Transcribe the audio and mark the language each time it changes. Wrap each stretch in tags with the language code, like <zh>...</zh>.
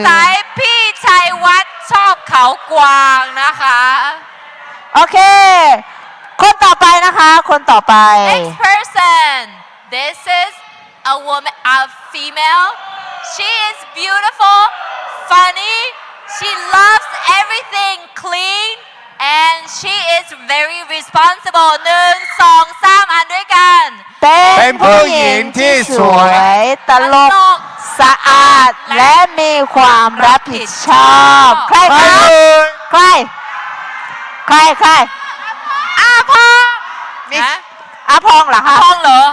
<th>สัยพี่ชัยวัฒน์ชอบเขากวางนะคะ โอเค คนต่อไปนะคะ คนต่อไป</th> <en>Next person this is a woman a female she is beautiful funny she loves everything clean and she is very responsible 1 2 3</en> <th>อ่านด้วยกัน เป็นผู้หญิงที่สวย ตลก สะอาด และมีความรับผิดชอบ ใคร ใคร คะ เอ่ย ใคร ใคร อาพอง ฮะ อาพองเหรอคะ พองเหรอ</th>